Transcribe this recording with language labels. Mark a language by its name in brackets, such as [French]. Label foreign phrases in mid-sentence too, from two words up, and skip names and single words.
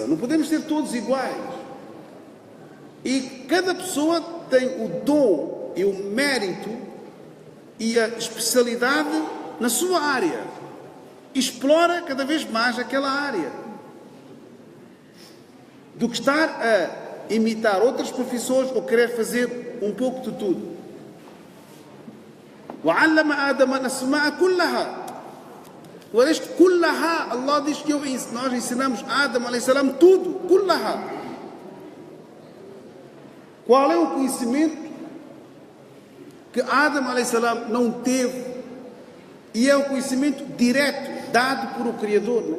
[Portuguese] Não podemos ser todos iguais. E cada pessoa tem o dom e o mérito e a especialidade na sua área. Explora cada vez mais aquela área. Do que estar a imitar outras profissões ou querer fazer um pouco de tudo. [Arabic] وعلم آدم الأسماء كلها. [Portuguese] Este كلها, Allah diz que nós ensinamos a Adão a.s. tudo. كلها. Qual é o conhecimento que Adão a.s. não teve? E é o conhecimento direto, dado por o Criador, não?